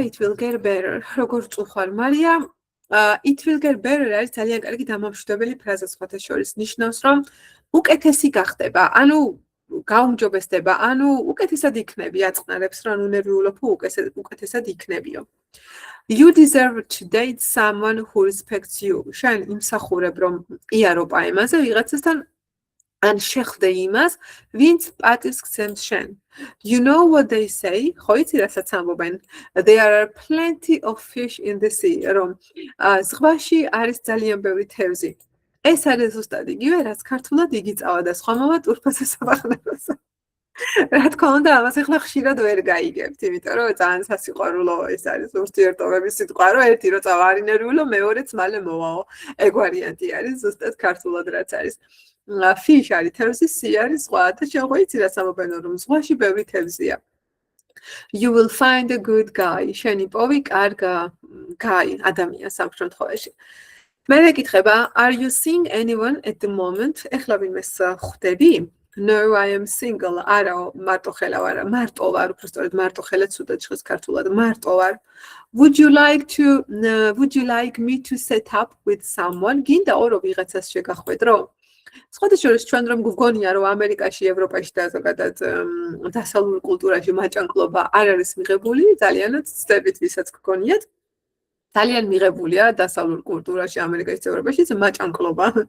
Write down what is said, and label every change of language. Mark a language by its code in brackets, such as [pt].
[en] It will get better. [ka] როგორ წუხარ, Maria? [en] It will get better [ka] არის ძალიან კარგი დამამშვიდებელი ფრაზა სხვათა შორის. ნიშნავს, რომ უკეთესი გახდება. ანუ გაუმჯობესდება, ანუ უკეთესად იქნები, აწყნარებს, რომ ნერვიულობ უკეთესად იქნებიო. [en] You deserve to date someone who respects you. [ka] შენ იმსახურებ, რომ იარო პაემაზე ვიღაცასთან ან შეხვდე იმას, ვინც პატივს გცემს შენ. [en] You know what they say? [ka] ხო იცი რასაც ამბობენ? [en] There are plenty of fish in the sea. [ka] რომ ზღვაში არის ძალიან ბევრი თევზი. ეს არის ზუსტად იგივე, რაც ქართულად იგი წავა და სხვა მოვა ტურფასა საბახნებას. რა თქმა უნდა, ამას ახლა ხშირად ვერ გაიგებთ, იმიტომ რომ ძალიან სასიყვარულო ეს არის ურთიერთობების სიტყვა, რომ ერთი რო წავა არის ნერვიულო, მეორეც მალე მოვაო. ეგ ვარიანტი არის ზუსტად ქართულად რაც არის. Fish არის თევზი, sea არის ზღვა და შენ ხო იცი რაც ამბობენ რომ ზღვაში ბევრი თევზია. [en] You will find a good guy. [ka] შენი პოვი კარგა guy ადამიანს ამ შემთხვევაში. [en] მე მეკითხება, are you seeing anyone at the moment? [ka] ეხლა ვინმეს ხვდები? [en] No, I am single. [ka] არა, მარტო ხელა ვარ, მარტო ვარ, უბრალოდ მარტო ხელა ცუდად ჟღერს ქართულად, მარტო ვარ. [en] Would you like me to set up with someone? [ka] გინდა ორო ვიღაცას შეგახვედრო? სხვათა შორის ჩვენ რომ გვგონია რომ ამერიკაში, ევროპაში და ზოგადად დასავლურ კულტურაში მაჭანკლობა არ არის მიღებული, ძალიანაც ცდებით ვისაც გგონიათ. ძალიან მიღებულია დასავლურ კულტურაში, ამერიკაში, ევროპაშიც მაჭანკლობა.